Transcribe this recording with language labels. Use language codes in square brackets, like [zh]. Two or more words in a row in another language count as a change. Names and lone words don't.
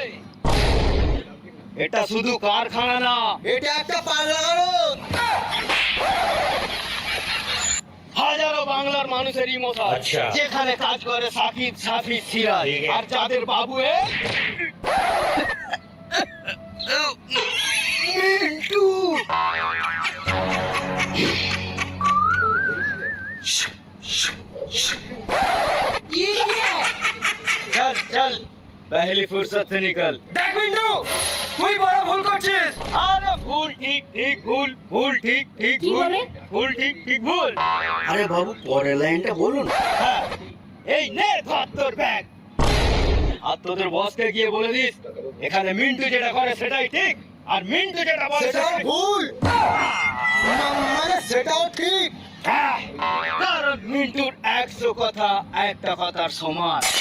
[bn] এটা শুধু কারখানা না, এটা একটা পাগলা গারদ। হাজারো বাংলার মানুষের ইমোশন। আচ্ছা। যেখানে কাজ করে সাকিব, সাফিদ, সিরাজ, আর যাদের বাবু মিন্টু। [hi] चल चल पहली फुर्सत से निकल। [bn] দেখ মিন্টু, তুই বড় ভুল করছিস। [hi] अरे भूल ठीक ठीक भूल, भूल ठीक ठीक भूल, भूल ठीक ठीक भूल। [bn] আরে বাবু পরের লাইনটা বলুন। হ্যাঁ, এই নে ধর তোর ব্যাগ। আর তোদের বসকে গিয়ে বলে দিস এখানে মিন্টু যেটা করে সেটাই ঠিক, আর মিন্টু যেটা বলে সেটাই ভুল। মানে সেটাও ঠিক। হ্যাঁ, কারণ মিন্টুর 100 কথা একটা কথার সমান।